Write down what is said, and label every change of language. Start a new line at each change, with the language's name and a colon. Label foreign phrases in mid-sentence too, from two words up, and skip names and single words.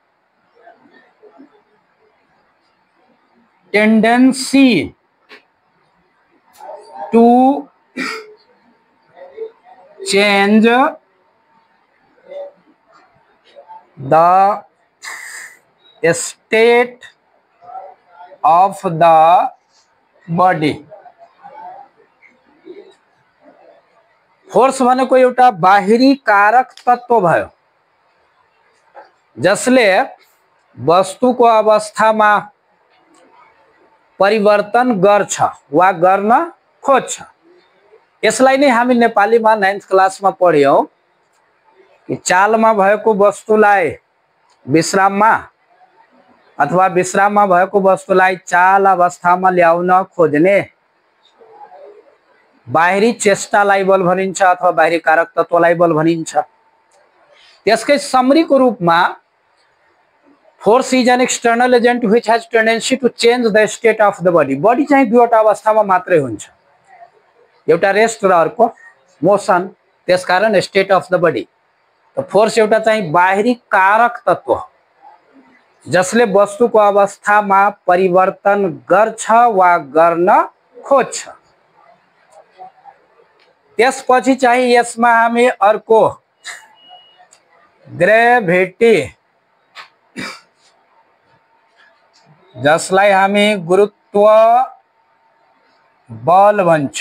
English: tendency to change the state of the body।
Nepali: फोर्स भनेको एउटा बाहिरी कारक तत्व भयो जसले वस्तुको अवस्थामा परिवर्तन गर्छ वा गर्न खोज्छ। यसलाई नै हामी नेपालीमा 9th क्लासमा पढ्यौं कि चालमा भएको वस्तुलाई विश्राममा अथवा विश्राममा भएको वस्तुलाई चाल अवस्थामा ल्याउन खोज्ने बाहिरी चेष्टालाई बल भनिन्छ अथवा बाहिरी कारक तत्वलाई बल भनिन्छ। त्यसकै समरीको रूपमा
English: force is an external agent which has tendency to change the state of the body.
Nepali: बॉडी चाहिँ दुईवटा अवस्थामा मात्रै हुन्छ, एउटा रेस्ट र अर्को मोशन, त्यसकारण
English: state of the body.
Nepali: तो फोर्स एउटा चाहिँ बाहिरी कारक तत्व जसले वस्तुको अवस्थामा परिवर्तन गर्छ वा गर्न खोज्छ। त्यसपछि चाहिँ यसमा हामी अर्को ग्रेभिटी जसलाई हामी गुरुत्व बल भन्छौं।